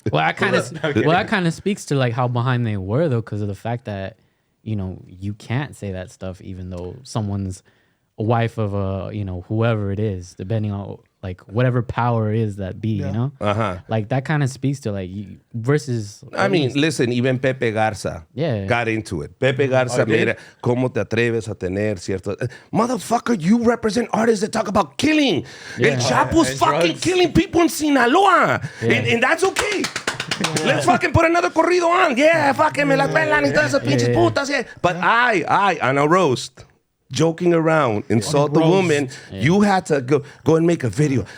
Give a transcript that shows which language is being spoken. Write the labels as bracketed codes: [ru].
[en] Well, that kind of speaks to like how behind they were though, because of the fact that you can't say that stuff even though someone's a wife of whoever it is, depending on like whatever power it is that be, like that kind of speaks to like you versus. I mean, listen, even Pepe Garza got into it. Pepe Garza made it. [es] ¿Cómo te atreves a tener cierto? [en] Motherfucker, you represent artists that talk about killing. El Chapo's and fucking drugs. killing people in Sinaloa. And that's okay. Let's fucking put another corrido on. Yeah, fucking [es] me la pelan y todas esas pinches putas. [en] Yeah. But I, on a roast, joking around, insult the woman, you had to go and make a video.